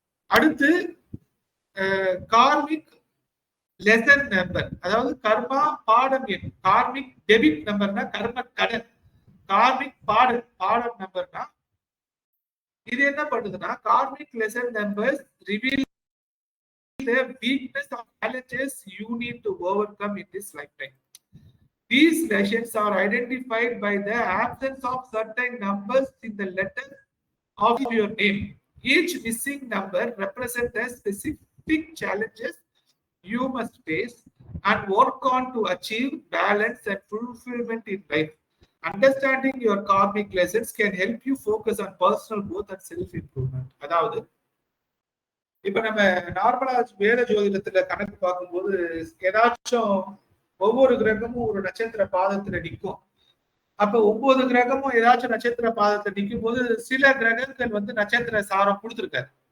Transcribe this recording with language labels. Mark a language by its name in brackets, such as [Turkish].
[Tamil] அடுத்து karmic lesson number, அதாவது கர்மா பாடம் எண். கார்மிக் டெபிட் நம்பர்னா கர்ம கடன், கார்மிக் பாடம் நம்பர்னா இது என்ன பண்ணுதுன்னா karmic lesson numbers reveal [English] the weakness of challenges you need to overcome in this lifetime. These lessons are identified by the absence of certain numbers in the letter of your name. Each missing number represents a specific challenges you must face and work on to achieve balance and fulfillment in life. Understanding your karmic lessons can help you focus on personal growth and self improvement. [Tamil] அதாவது இப்ப நம்ம நார்மலா வேத ஜோதிடத்துல கணக்கு பார்க்கும்போது ஏதாச்சும் ஒவ்வொரு கிரகமும் ஒரு நட்சத்திர பாதத்துல நிற்கும். அப்ப 9 கிரகமும் ஏதாச்சும் நட்சத்திர பாதத்துல நிற்கும் போது சில கிரகங்கள் வந்து நட்சத்திர சாரம் கொடுத்திருக்காரு.